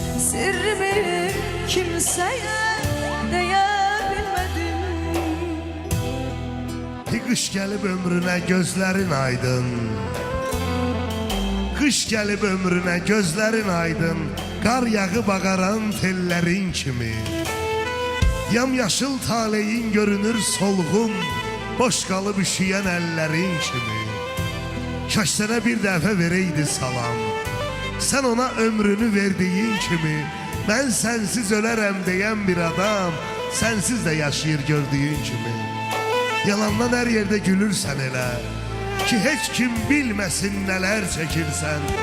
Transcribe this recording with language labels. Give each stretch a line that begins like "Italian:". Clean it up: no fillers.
Turkish: Sirrimi kimseye diyebilmedim.
Azerbaijani: Qış gəlib ömrünə gözlərin aydın. Qış gəlib ömrünə gözlərin aydın. Qar yağıb ağaran tellərin kimi. Yamyaşıl taleyin görünür solğun. Boş qalıb üşüyən əllərin kimi. Kaş sənə bir dəfə verəydi salam. Sən ona ömrünü verdiyin kimi. Mən sənsiz ölərəm deyən bir adam sənsiz də yaşayır gördüyün kimi. Yalandan hər yerdə gülürsən elə ki heç kim bilməsin nələr çəkirsən.